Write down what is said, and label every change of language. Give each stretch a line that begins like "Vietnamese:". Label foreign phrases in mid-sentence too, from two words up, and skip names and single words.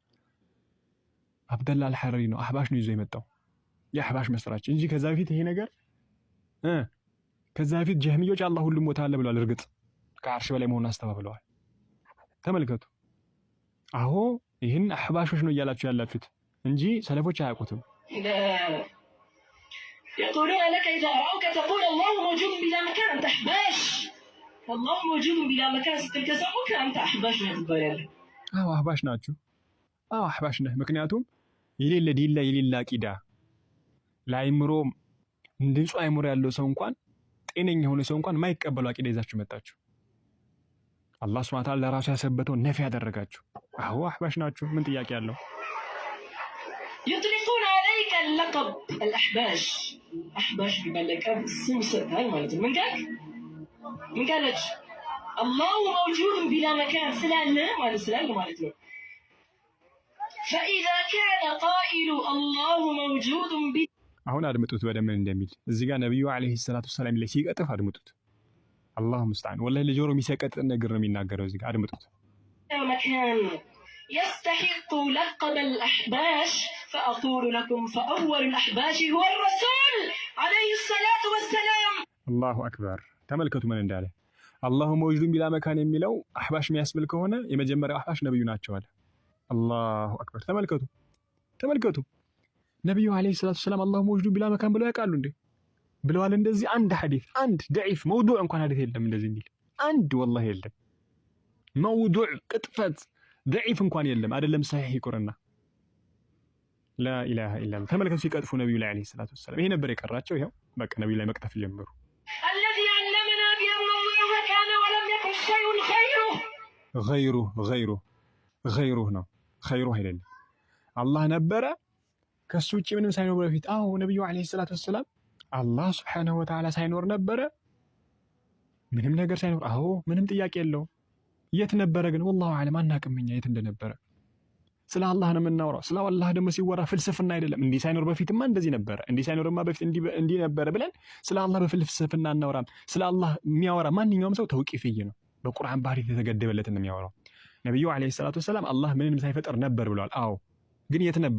Amharic: አብደላ አልሐረሪ ነው። አህባሽ ነው ይዞ የመጣው የአህባሽ መስራች እንጂ ከዛ በፊት ይሄ ነገር ከዛ በፊት ጀህሚዮች አላህ ሁሉም ቦታ አለ ብለዋል። እርግጥ ከአርሽ በላይ መሆኑን አስተባብለዋል። ተመልከቱ። አዎ ይህን አህባሾች ነው እያላችሁ ያላችሁት እንጂ ሰለፎች አያውቁትም።
Arabic: يقولون لك إذا رأوك تقول الله موجود بلا مكان أنت أحباش. والله موجود بلا مكان ستلك سموك أنت أحباش
Amharic: ነው ትባላለህ። አዎ አህባሽ ናችሁ። አዎ አህባሽ ነህ። ምክንያቱም የሌለ ዲን ላይ የሌለ አቂዳ ለአይምሮ ንጹህ አይምሮ ያለው ሰው እንኳን ጤነኛ የሆነ ሰው እንኳን የማይቀበለው አቂዳ ይዛችሁ መጣችሁ።
Arabic: الله سبحانه وتعالى
Amharic: ለራሱ ያሰበተው ነፊ ያደረጋችሁ። አዎ አህባሽ ናችሁ። ምን ጥያቄ አለው?
Arabic: يطلقون عليك اللقب الأحباش. أحباش بلقب سمسرها
Amharic: ማለት ነው። ምን
Arabic: قالت الله موجود بلا مكان
Amharic: ስላለ ማለት ነው።
Arabic: فإذا كان قائل الله موجود
Amharic: አሁን አድምጡት በደንብ እንደሚል እዚህ ጋር ነብዩ
Arabic: عليه الصلاة السلام
Amharic: ላይ ሲቀጥፍ አድምጡት።
Arabic: الله المستعان
Amharic: ወላሂ ለጆሮ የሚሰቀጥ ነገር ነው የሚናገረው። እዚህ ጋር አድምጡት።
Arabic: مكان يستحق لقب الأحباش فأقول لكم فأول الأحباش هو الرسول عليه الصلاة والسلام. الله أكبر.
Amharic: ተመልከቱ ምን እንዳለ።
Arabic: الله موجود بلا مكان
Amharic: የሚለው አህባሽ የሚያስብል ከሆነ የመጀመሪያው አህባሽ ነብዩ ናቸው አለ።
Arabic: الله أكبر።
Amharic: ተመልከቱ ነብዩ
Arabic: عليه الصلاة السلام الله موجود بلا مكان
Amharic: ብለው ያውቃሉ እንዴ? ብለዋል? እንደዚህ አንድ ሐዲስ አንድ ደዒፍ መውዱዕ እንኳን ሐዲስ የለም እንደዚህ የሚል አንድ ወላሂ የለም። መውዱዕ ቅጥፈት ደዒፍ እንኳን የለም። አይደለም ሰሒህ ይቁርና
Arabic: لا إله إلا الله።
Amharic: ተመልከቱ ሲቀጥፉ ነብዩ ላይ
Arabic: عليه الصلاة والسلام።
Amharic: ይሄ ነበር የቀራቸው። ይሄው በቃ ነብዩ ላይ መቅጠፍ ጀመሩ።
Arabic: الذي علمنا بأن الله كان ولم يكن شيء غيره
Amharic: ነው غيره አይደለም። አላህ ነበረ ከሱ ውጪ ምንም ሳይኖር በፊት። አዎ ነብዩ
Arabic: عليه الصلاة والسلام الله سبحانه وتعالى
Amharic: ሳይኖር ነበረ፣ ምንም ነገር ሳይኖር። አዎ ምንም ጥያቄ የለውም። የት ነበረ ግን?
Arabic: والله أعلم
Amharic: አናውቅም እኛ የት እንደነበረ። ስለ አላህ ነው የምናወራው። ስለ አላህ ደግሞ ሲወራ ፍልስፍና አይደለም። እንዲህ ሳይኖር በፊትማ እንደዚህ ነበረ፣ እንዲህ ሳይኖርማ በፊት እንዲህ ነበረ ብለን ስለ አላህ በፍልስፍና አናወራም። ስለ አላህ የሚያወራ ማንኛውም ሰው ተውቂፍይ ነው፣ በቁርአን ባህሪ የተገደበለትን ነው የሚያወራው። ነብዩ
Arabic: عليه الصلاة والسلام
Amharic: አላህ ምንም ሳይፈጠር ነበር ብለዋል። አዎ ግን የት ነበር?